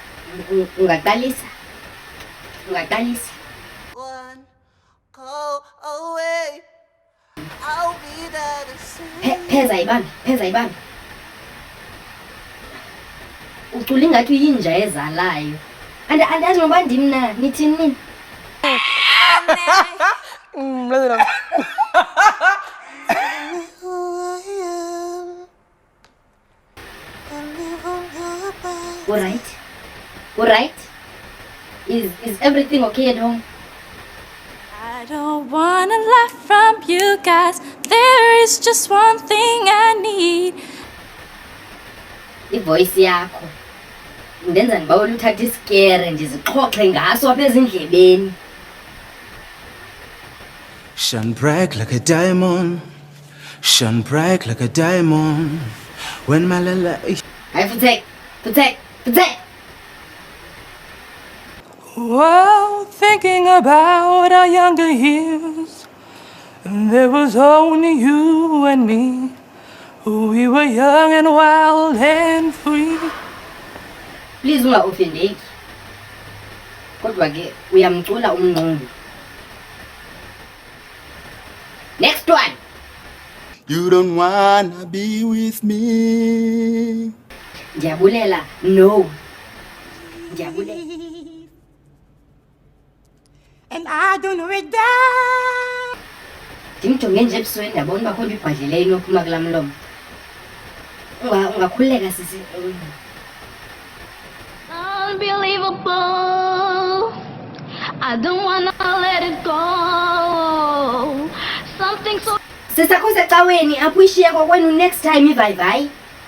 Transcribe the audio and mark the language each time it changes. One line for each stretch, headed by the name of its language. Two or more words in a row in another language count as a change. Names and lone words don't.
Xhosa: Ungaqalisa.
English: One call away, I'll be there to see.
Xhosa: Pheza ibamba. Ucula ingathi uyinja ezalayo. Andazi ngoba ndim na nithini nini?
English: All right. Is everything okay at home? I don't wanna laugh from you guys. There is just one thing I need.
Xhosa: Ivoice yakho ndenza ndibawela uthatha isikere ndizixhoxe ngaso apha ezindlebeni.
English: Shine bright like a diamond. Shine bright like a diamond. When my light.
Xhosa: Hayi futhi.
English: Well, thinking about our younger years, there was only you and me. We were young and wild and free.
Xhosa: Please unga-offendeki. Kodwa ke uyamcula umnqumbi.
English: Next one. You don't wanna be with me.
Xhosa: Ndiyabulela. No. Ndiyabulela.
English: And I don't know it down.
Xhosa: Ndimjonge nje ebusweni ndabona uba khona ibhadlileyo inophuma kulaa mlomo. Ungakhululeka sisi.
English: Unbelievable. I don't wanna let it go. Something so
Xhosa: Sisakho secaweni apho ishiye kokwenu
English: next time
Xhosa: ivayivayi.